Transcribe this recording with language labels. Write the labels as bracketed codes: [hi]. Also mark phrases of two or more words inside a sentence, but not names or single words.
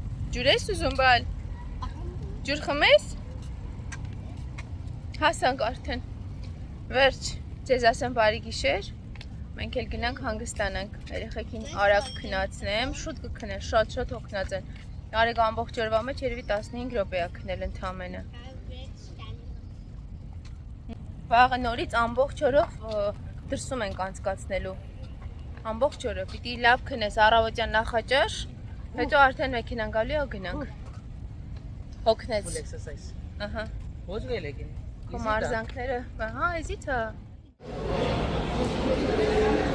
[hy] Ջուր ես ուզում բալ։ Ջուր խմես։ Հասանք արդեն։ Վերջ, ձեզ ասեմ բարի գիշեր։ Մենք էլ գնանք հանգստանանք։ Երեխեքին արագ քնացնեմ, շուտ կքնեն, շատ հոգնած են։ Արեգ ամբողջ օրվա մեջ երևի 15 րոպե է քնել ընդամենը։ Վաղը նորից ամբողջ օրով դրսում ենք անցկացնելու։ Ամբողջ օրը պիտի լավ քնես, առավոտյան նախաճաշ, հետո արդեն մեքենան գալու է գնանք։ Հոգնեց։ [en] Full exercise. [hy] Ահա։ [hi] हो गए लेकिन [hy] Քո մարզանքները, հա, էզի թա։